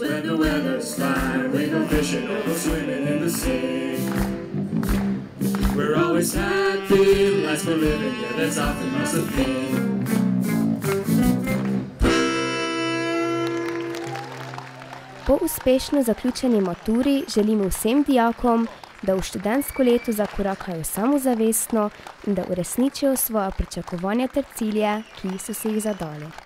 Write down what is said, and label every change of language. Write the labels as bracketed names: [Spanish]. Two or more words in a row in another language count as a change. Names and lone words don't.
[English] When the weather's fine, we go fishing or go swimming in the sea. We're always happy, life's for living, yeah, that's our philosophy. [Slovenian] Po uspešno zaključeni maturi želimo vsem dijakom, da v študentsko leto zakorakajo samozavestno in da uresničijo svoja pričakovanja ter cilje, ki so si jih zadali.